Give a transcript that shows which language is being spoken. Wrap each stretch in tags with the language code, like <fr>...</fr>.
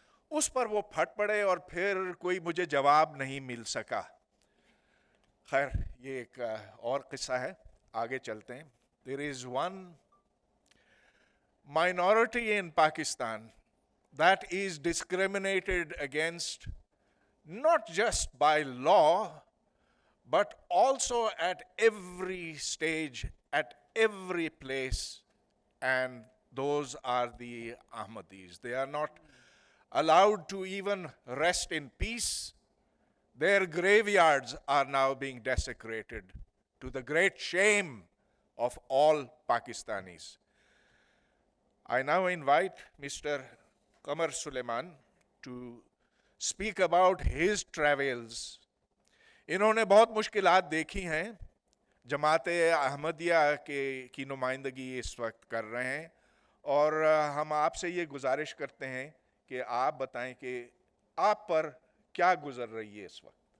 <ur>اس پر وہ پھٹ پڑے اور پھر کوئی مجھے جواب نہیں مل سکا. خیر یہ ایک اور قصہ ہے, آگے چلتے ہیں.</ur> <en>There is one minority in Pakistan that is discriminated against not just by law but also at every stage, at every place, and those are the Ahmadis. They are not allowed to even rest in peace. Their graveyards are now being desecrated to the great shame of all Pakistanis. I now invite Mr. Qamar Suleiman to speak about his travels.</en> <ur>انہوں نے بہت مشکلات دیکھی ہیں. جماعت احمدیہ کی نمائندگی اس وقت کر رہے ہیں, اور ہم آپ سے یہ گزارش کرتے ہیں کہ آپ بتائیں کہ آپ پر کیا گزر رہی ہے اس وقت.</ur>